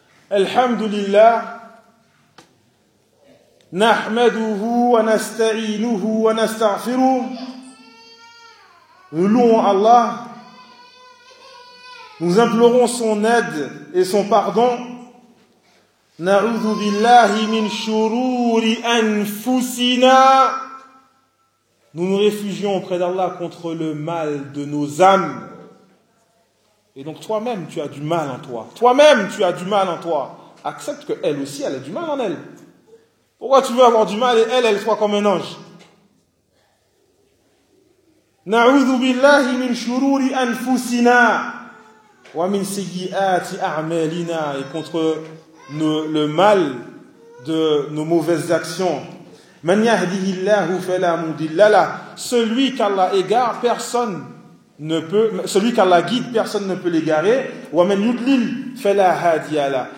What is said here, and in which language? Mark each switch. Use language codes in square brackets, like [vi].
[ar] Alhamdulillah. نحمده ونستعينه ونستغفره [fr] Nous louons Allah. Nous implorons son aide et son pardon. [ar] نعوذ بالله من شرور أنفسنا. [fr] Nous nous réfugions auprès d'Allah contre le mal de nos âmes. Et donc toi-même, tu as du mal en toi. Toi-même, tu as du mal en toi. Accepte qu'elle aussi, elle a du mal en elle. Pourquoi tu veux avoir du mal et elle soit comme un ange? [ar] نعوذ بالله من شرور أنفسنا ومن سيئات أعمالنا. [fr] Et contre le mal de nos mauvaises actions. [ar] من يهده الله فلا مضل له. [fr] Celui qu'Allah égare, personne ne peut. Celui qu'Allah guide, personne ne peut l'égarer. [ar] ومن يضلل فلا هادي له.